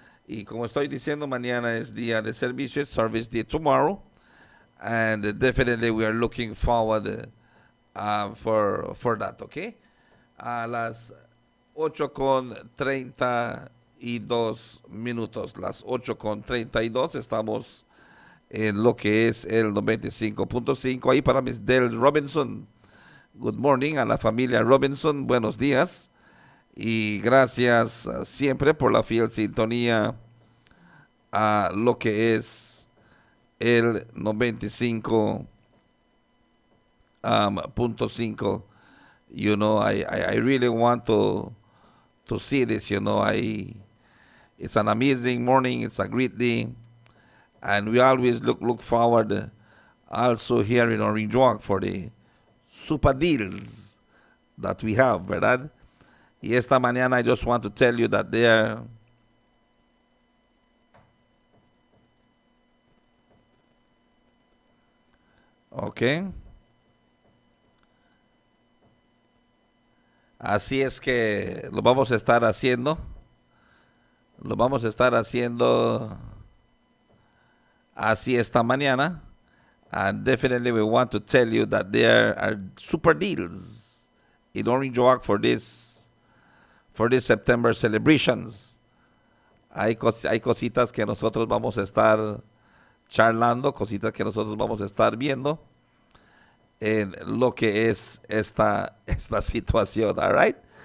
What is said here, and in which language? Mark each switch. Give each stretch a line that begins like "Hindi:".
Spanish: Y como estoy diciendo, mañana es día de servicio,
English: service day tomorrow. And definitely we are looking forward for that, okay?
Spanish: A las 8:32 las 8:32 estamos en lo que es el 95.5. Ahí para Miss Del Robinson,
English: good morning
Spanish: a la familia Robinson, buenos días y gracias siempre por la fiel sintonía a lo que es el 95.5.
English: You know, I really want to see this, you know. It's an amazing morning, it's a great day, and we always look forward also here in Orange Walk for the super deals that we have, ¿verdad?
Spanish: Y esta mañana
English: I just want to tell you that there okay.
Spanish: Así es que lo vamos a estar haciendo. Lo vamos a estar haciendo así esta mañana.
English: And definitely we want to tell you that there are super deals in Orange Walk for this September celebrations.
Spanish: Hay cositas que nosotros vamos a estar charlando, cositas que nosotros vamos a estar viendo en lo que es esta situación,
English: all right?